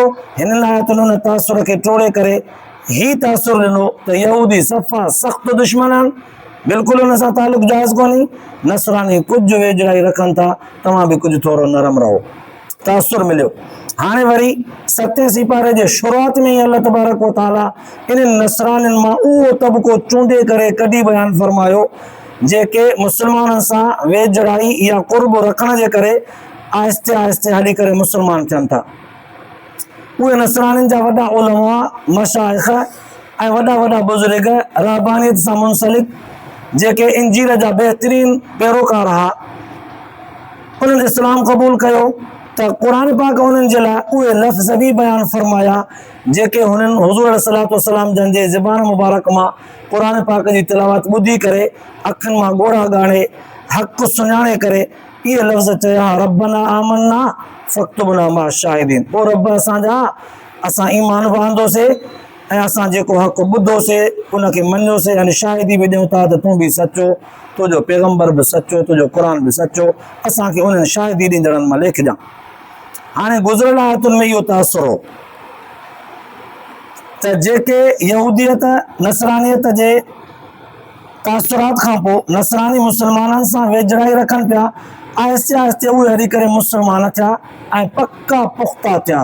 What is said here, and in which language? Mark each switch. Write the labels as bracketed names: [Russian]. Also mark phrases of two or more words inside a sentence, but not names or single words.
[Sindhi] हिन आयतुनि उन तासुर खे टोड़े करे हीअ तासुरु ॾिनो त यहूदी सफ़ा सख़्तु दुश्मन आहिनि, बिल्कुलु उन सां तालुक़ु जाइज़ कोन्हे, नसरानी कुझु वेझड़ाई रखनि था, तव्हां बि कुझु थोरो नरम रहो. तासुरु मिलियो. हाणे वरी 7 सिपारे जे शुरूआत में ई [Arabic] الله تبارك وتعالى [Sindhi] इन्हनि नसरानियुनि मां उहो तबक़ो चूंडे करे कढी बयानु फरमायो जेके मुसलमाननि सां वेझड़ाई या क़ुर्ब रखण जे करे आहिस्ते आहिस्ते हली करे मुसलमान थियनि था. उहे नसरानियुनि जा वॾा उलमा, मशाइख़ ऐं वॾा वॾा बुज़ुर्ग रहबानियत सां मुंसलिक जेके इंजील जा बहितरीन पैरोकार हुआ, उन्हनि इस्लाम क़बूल कयो त क़ुर पाक उन्हनि जे लाइ उहे लफ़्ज़ बि बयानु फरमाया जेके हुननि हुज़ूर [Arabic] عليه الصلاة والسلام [Sindhi] जन जे ज़बान मुबारक मां क़ुर पाक जी तिलावत ॿुधी करे अखियुनि मां ॻोढ़ा ॻाणे हक़ सुञाणे करे इहे लफ़्ज़ चया, [Arabic] ربنا آمنا فاكتبنا مع الشاهدين, [Sindhi] ओ रब असांजा असां ईमान बि आंदोसीं ऐं असां जेको हक़ ॿुधोसीं उनखे मञियोसीं, यानी शाहिदी बि ॾियूं था त तूं बि सचो, तुंहिंजो पैगम्बर बि सचो, तुंहिंजो क़ुर बि सचो, असांखे उन्हनि शाहिदी ॾींदड़नि मां लेखिजां। हाणे गुज़िरियल आयतुनि में इहो तअसुर हो त जेके यहूदियत नसरानियत जे तासुरात खां पोइ नसरानी मुस्लमाननि सां वेझड़ाई रखनि पिया, आहिस्ते आहिस्ते उहे हली करे मुस्लमान थिया ऐं पक्का पुख़्ता थिया।